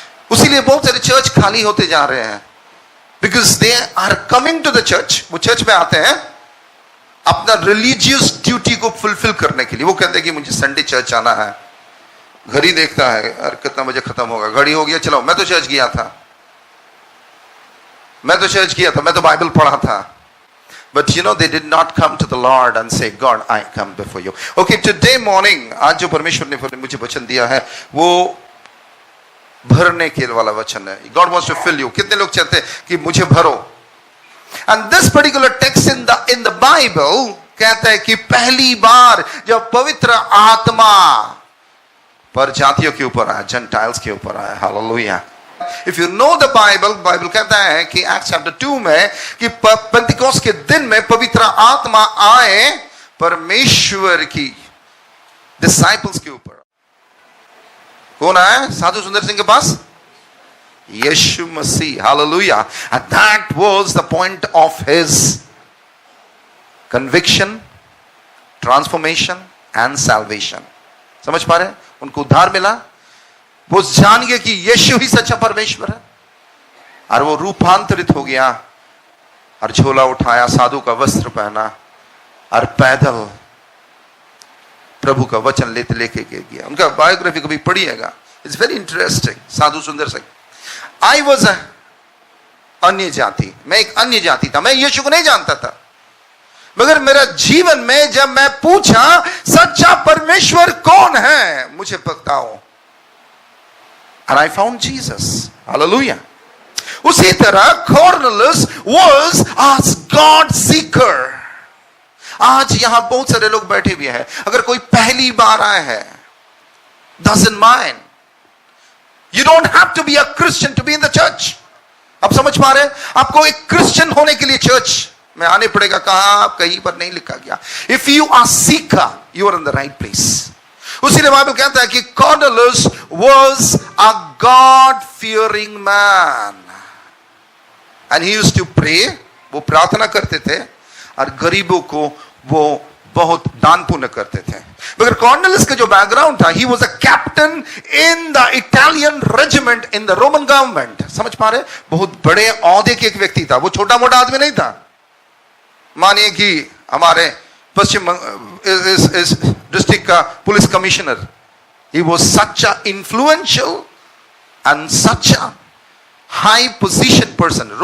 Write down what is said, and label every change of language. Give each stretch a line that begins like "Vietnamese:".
Hindi: उसीलिए बहुत सारे चर्च खाली होते जा रहे हैं.
English: Because they are coming to the church,
Hindi: वो चर्च में आते हैं अपना रिलीजियस ड्यूटी को फुलफिल करने के लिए. वो कहते हैं कि मुझे संडे चर्च आना है. घड़ी देखता है, अरे कितना बजे खत्म होगा, घड़ी हो गया, चलो मैं तो चर्च गया था, मैं तो बाइबल पढ़ा था.
English: But you know, they did not come to the Lord and say, God, I come before you. Okay, today morning,
Hindi: आज जो परमेश्वर ने मुझे वचन दिया है, वो भरने के वाला वचन है.
English: God wants to fill you.
Hindi: कितने लोग चाहते हैं कि मुझे भरो?
English: And this particular text in the Bible
Hindi: कहता है कि पहली बार जब पवित्र आत्मा पर जातियों के ऊपर आया, जेंटाइल्स के ऊपर आया. Hallelujah.
English: If you know the Bible
Hindi: कहता है कि Acts chapter 2 में कि पेंटिकोस्ट के दिन में पवित्र आत्मा आए परमेश्वर की डिसाइपल्स के ऊपर. कौन आया साधु सुंदर सिंह के पास? यीशु मसीह. Hallelujah.
English: And that was the point of his conviction, transformation and salvation.
Hindi: समझ पा रहे हैं? उनको उद्धार मिला, वो जान गए कि यीशु ही सच्चा परमेश्वर है, और वो रूपांतरित हो गया और झोला उठाया, साधु का वस्त्र पहना और पैदल प्रभु का वचन लेके गया. उनका बायोग्राफी कभी पढ़िएगा,
English: It's very interesting.
Hindi: साधु सुंदर सिंह.
English: I was
Hindi: अन्य जाति, मैं एक अन्य जाति था, मैं यीशु को नहीं जानता था. मगर मेरा जीवन में जब मैं पूछा सच्चा परमेश्वर कौन है, मुझे बताओ,
English: and I found Jesus. Hallelujah.
Hindi: उसी तरह
English: Cornelius was a God seeker.
Hindi: आज यहां बहुत सारे लोग बैठे हुए हैं, अगर कोई पहली बार आए हैं,
English: doesn't mind. You don't have to be a Christian to be in the church.
Hindi: आप समझ पा रहे हैं? आपको एक क्रिश्चियन होने के लिए चर्च में आने पड़ेगा। कहां? कहीं पर नहीं लिखा गया।
English: If you are seeker, you are in the right place.
Hindi: उसीलिए Bible कहता है कि
English: Cornelius was a God fearing man and he used to pray.
Hindi: वो प्रार्थना करते थे और गरीबों को वो बहुत दान पुण्य करते थे। मगर कॉर्नेलियस का जो बैकग्राउंड था,
English: He was a captain in the Italian regiment in the Roman government.
Hindi: समझ पा रहे? बहुत बड़े औहदे के एक व्यक्ति था, वो छोटा मोटा आदमी नहीं था। मानिए कि हमारे पश्चिम इस डिस्ट्रिक्ट का police commissioner,
English: He was such a influential and such a high position person.